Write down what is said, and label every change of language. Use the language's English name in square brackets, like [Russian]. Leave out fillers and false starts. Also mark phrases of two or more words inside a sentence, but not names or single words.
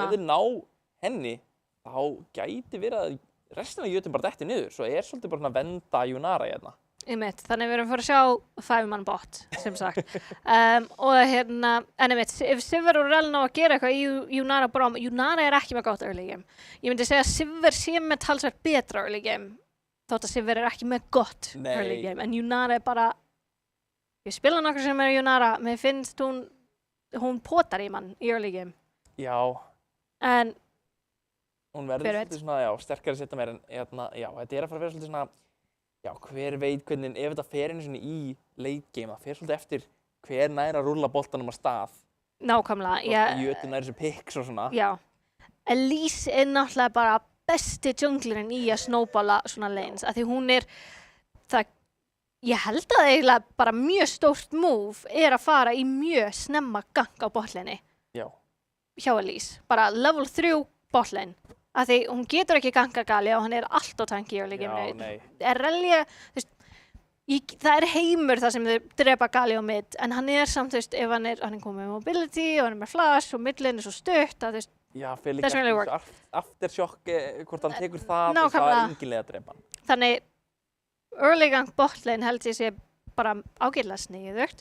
[Icelandic] Ef þið ná henni, þá gæti verið að restina Jötun bara detti niður, svo er svolítið bara að venda Yunara hérna. Einmitt, þannig við erum að fara að sjá [English] 5-man bot, [Icelandic] sem sagt. Og en einmitt, ef Sivir og Rell ná að gera eitthvað í Yunara Braum, Yunara er ekki með gott [English] early game. [Icelandic] Ég myndi segja að Sivir sé með talsvert betra [English] early game, [Icelandic] þótt að Sivir er ekki með gott [English] early game, [Icelandic] en Yunara er bara, ég spila nokkur sem er Yunara, mér finnst hún potar í mann í [English] early game. [Icelandic] Já. En hún verður svolítið svona, já, sterkari setja meir en, já, þetta er að fara að vera svolítið svona, já, hver veit hvernig, ef þetta fer einu svona í [English] late game, [Icelandic] það fer svolítið eftir hver nær að rúlla boltanum á stað. Nákvæmlega, Jötun nær þessu picks og svona. Já, Elise er náttúrulega bara besti junglerinn í að snowballa svona lanes, af því hún er, ég held að eiginlega bara mjög stórt move er að fara í mjög snemma gang á botlinni. Já. Hjá Elise, bara level 3 botlane. Af því hún getur ekki ganga Galio og hann er allt á tanki í [English] early game. [Icelandic] Já, nei. Relja, þú veist, það er heimur þar sem þau drepa Galio mid, en hann er samt, þú veist, ef hann er komið með mobility og hann er með flash og midlane er svo stutt að, þú veist, já, fyrir líka really aftershock, hvort hann tekur það, það nákvæmlega. er enginlega að drepa hann. Þannig, early gang botlane held ég sé bara ágætlega sniðugt.